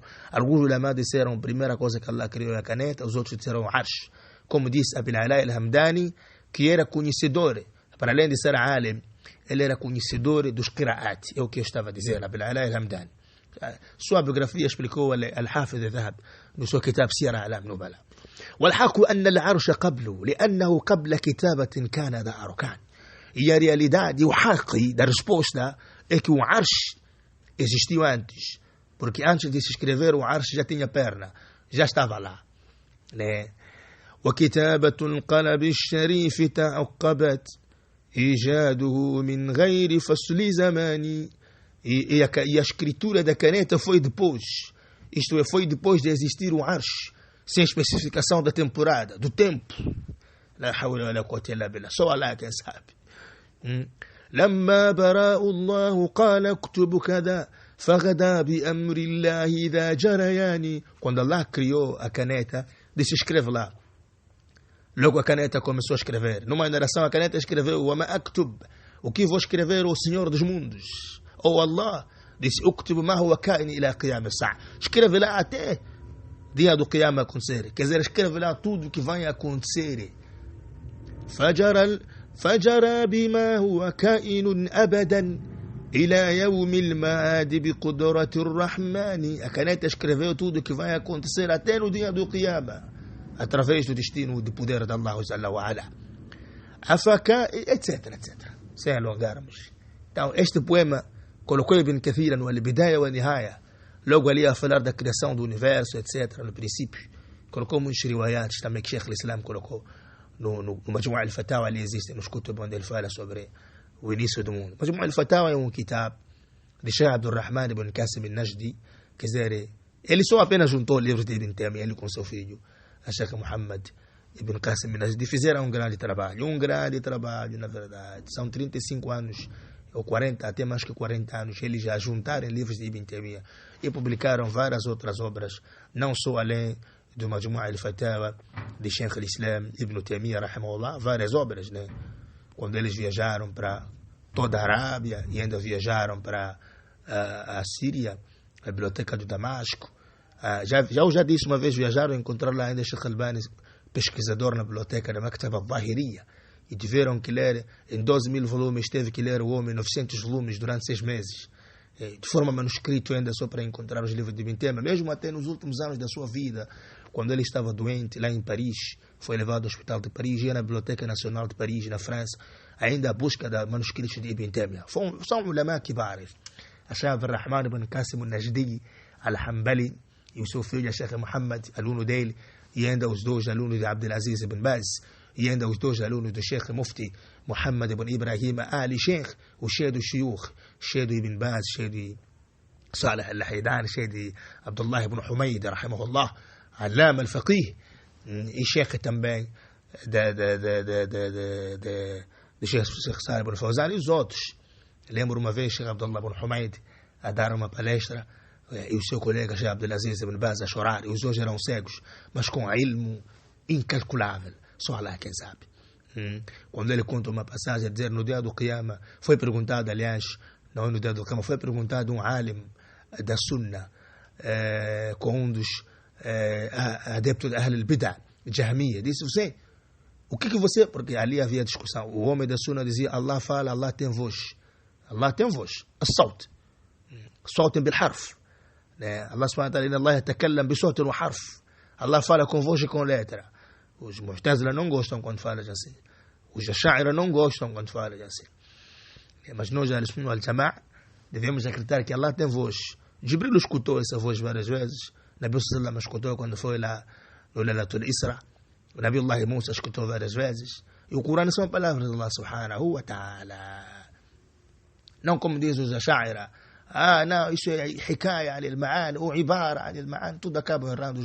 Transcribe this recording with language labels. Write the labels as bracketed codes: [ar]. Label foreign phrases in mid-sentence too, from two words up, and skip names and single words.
[pt] Alguns ulamás disseram a primeira coisa que Allah criou é a caneta, os outros disseram o Arsh. Como disse Abil Ala al-Hamdani, que era conhecedor, para além de ser alim, ele era conhecedor dos qira'at. É o que eu estava a dizer, Abil Ala al-Hamdani. Sua biografia explicou Al-Hafid al-Dhahab no seu kitab Siyar A'lam Nubala. [ar] والحق أن العرش قبله لأنه قبل كتابة كان ذا أركان. [pt] E a realidade, o haqi da resposta é que o Arsh existiu antes, porque antes de se escrever o Arsh já tinha perna, já estava lá, né? [ar] وكتابة القلب الشريف تعقبت إيجاده من غير فصل زمان. [pt] E a escritura da caneta foi depois, isto é, foi depois de existir o Arsh, sem especificação da temporada, do tempo. [ar] لا حول ولا قوة إلا بالله. [pt] Só Allah quem sabe. [ar] لما براء الله قال اكتب كذا فغدا بأمر الله ذا جريان. [pt] Quando Allah criou a caneta, disse escreve lá. Logo a caneta começou a escrever. Numa oração a caneta escreveu [ar] وما أكتب, [pt] o que vou escrever, o Senhor dos mundos, ou Allah disse [ar] اكتب ما هو كائن إلى قيام الساعة, [pt] escreve lá até dia do Qiyamah acontecer. Quer dizer, escreve lá tudo que vai acontecer. [ar] فجرى بما هو كائن أبدا إلى يوم المعاد بقدرة الرحمن. [pt] A caneta escreveu tudo que vai acontecer até no dia do Qiyamah, através do destino de poder de [ar] الله جل وعلا. [pt] etc, etc. Sem alongarmos. Então, este poema colocou Ibn Kathir no Al-Bidaya wa Nihaya, logo ali a falar da criação do universo, etc, no princípio. Colocou muitos riwayats também que Sheikh al-Islam colocou no Majmu' al-Fatawa, ali existe nos kutub onde ele fala sobre o início do mundo. Majmu' al-Fatawa é um kitab de Sheikh Abdul Rahman ibn Qasim al-Najdi, quer dizer, ele só apenas juntou livros de Ibn Taymiyyah, ele com seu filho, a Sheikh Muhammad ibn Qasim al-Najdi, fizeram um grande trabalho, na verdade. São 35 anos, ou 40, até mais que 40 anos, eles já juntaram livros de Ibn Taymiyyah e publicaram várias outras obras, não só além do Majmu' al-Fatawa de Sheikh al-Islam Ibn Taymiyyah, rahimahullah, várias obras, né? Quando eles viajaram para toda a Arábia e ainda viajaram para a Síria, a biblioteca do Damasco. Eu já disse uma vez, viajaram e encontraram lá ainda Sheikh Albani, pesquisador na biblioteca da Maktaba al-Zahiriyya, e tiveram que ler em 12.000 volumes, teve que ler o homem 900 volumes durante 6 meses, de forma manuscrito ainda, só para encontrar os livros de Ibn Taymiyyah. Mesmo até nos últimos anos da sua vida, quando ele estava doente lá em Paris, foi levado ao hospital de Paris, ia na Biblioteca Nacional de Paris, na França, ainda à busca da manuscritos de Ibn Taymiyyah. São [ar] علماء كبار. [pt] A Sheikh Abdul Rahman ibn Qasim al-Najdi al-Hanbali e o seu filho, a Sheikh Muhammad, aluno dele, e ainda os dois alunos de Abdelaziz ibn Baz, e ainda os dois alunos do Sheikh Mufti Muhammad ibn Ibrahim Ali Sheikh, o cheio do Shuyukh, cheio do Ibn Baz, cheio de Salih al-Haydan, cheio de Abdullah ibn Humayd, rahimahullah, [ar] العلامة الفقيه, [pt] e Sheikh também de Sheikh Salih ibn Fawzan e os outros. Lembro uma vez Sheikh Abdullah ibn Humayd a dar uma palestra, e o seu colega Sheikh Abdelaziz ibn Baz a chorar, e os dois eram cegos, mas com ilmo incalculável. Só Allah quem sabe. Quando ele conta uma passagem a dizer, no dia do Qiyamah, foi perguntado, aliás, não no dia do Qiyamah, foi perguntado um alim da Sunna, com um dos adeptos da Ahl al-Bid'ah, Jahmiyyah, disse, o que você, porque ali havia discussão, o homem da Sunna dizia, Allah fala, Allah tem voz, [ar] الصوت صوت بالحرف, الله سبحانه وتعالى, Allah يتكلم بصوت وحرف, [pt] Allah fala com voz e com letra. Os Mu'tazila não gostam quando fala assim. Os Ash'ira não gostam quando fala assim. Mas nós, al-Sunnah wal-Jama'a, devemos acreditar que Allah tem voz. Jibril escutou essa voz várias vezes. [ar] النبي صلى الله [pt] escutou quando foi lá no Lailatul Isra. O Nabi Allah Musa escutou várias vezes. E o Corão são palavras de Allah subhanahu wa ta'ala. Não como diz os Ash'ira. Não, isso é [ar] حكاية المعاني, [pt] ou [ar] عبارة المعاني. [pt] Tudo acaba errando.